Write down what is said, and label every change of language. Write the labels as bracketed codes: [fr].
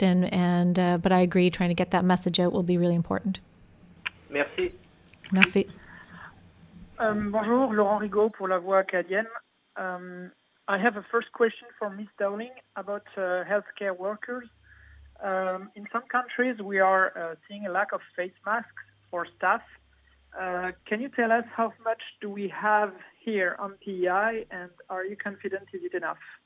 [en] But I agree, trying to get that message out will be really important. [fr] Merci. Merci. Bonjour, Laurent Rigaud pour La Voix acadienne. [en] I have a first question for Ms. Dowling about healthcare workers. In some countries, we are seeing a lack of face masks for staff. Can you tell us how much do we have here on PEI, and are you confident is it enough?